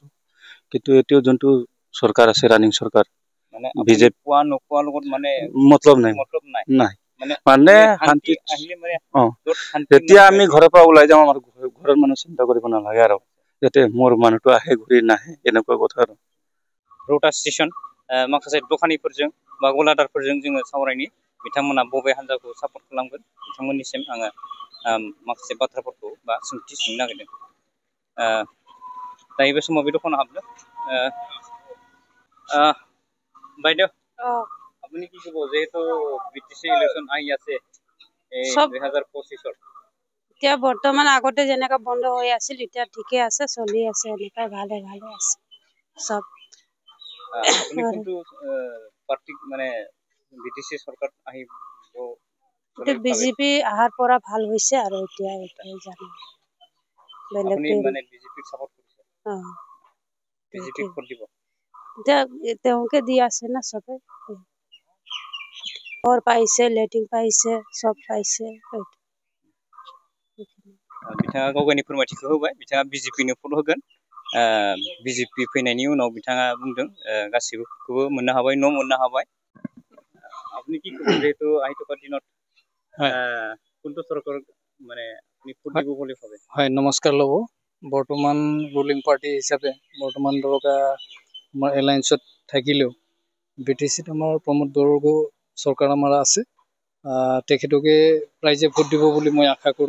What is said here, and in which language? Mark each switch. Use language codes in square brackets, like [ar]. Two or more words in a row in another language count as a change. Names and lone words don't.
[as] কিন্তু এতিয়াও যোনটো চৰকাৰ আছে, [en] ৰানিং চৰকাৰ, [as] বিজেপি পোৱা নোপোৱাৰ লগত মানে মতলব নাই, নাই মানে শান্তি আহিলে মানে যেতিয়া আমি ঘৰৰ পৰা ওলাই যাওঁ, আমাৰ ঘৰৰ মানুহ চিন্তা কৰিব নালাগে আৰু যাতে মোৰ মানুহটো আহে ঘূৰি নাহে, এনেকুৱা কথা আৰু [brx] रौता स्टेशन माखासे दखानिफोरजों बा गलादारफोरजों जोङो सावरायनि बिथांमोना बबे हान्जाखौ सापर्ट खालामगोन बिथांमोननिसिम आङो माखासे बाथ्राफोरखौ बा सोंथि सोंनो नागिरदों। दायो बे समाव बे दखानाव हाबदों। [as] বাইদেউ আপুনি কি ক'ব, যেহেতু BTC ইলেকশ্যন আহি আছে 2025 এতিয়া বৰ্তমান আগতে যেনেকা বন্ধ হৈ আছিল, এতিয়া ঠিকে আছে, চলি আছে, এনেকা ভালে আছে সব। আপুনি কোনটো পাৰ্টিক মানে BTC চৰকাৰ আহিব? বিজেপি অহাৰ পৰা ভাল হৈছে আৰু এতিয়া জানো আপুনি মানে বিজেপিক সাপোৰ্ট কৰিছে? বিজেপিক ভোট দিব? এতিয়া তেওঁকে দি আছে না চবে, ঘৰ পাইছে, লেট্ৰিন পাইছে, সব পাইছে। [brx] बिथाङा गावगायनि फोरमायथिखौ होबाय, बिथाङा BJPनो भट होगोन। BJP फैनायनि उनाव बिथाङा बुंदों गासिबोखौबो मोननो हाबाय, न' मोननो हाबाय। [as] আপনি কি ক'ব, যেহেতু আহি থকা দিনত কোনটো চৰকাৰ মানে আপনি ভোট দিব বুলি ভাবে? হয়, নমস্কাৰ ল'ব। বৰ্তমান [en] ruling party [as] হিচাপে বৰ্তমান ধৰক আমাৰ এলায়েন্সত থাকিলেও BTCত আমাৰ প্ৰমোদ বড়ো চৰকাৰ আমাৰ আছে, তেখেতকে ৰাইজে ভোট দিব বুলি মই আশা কৰোঁ।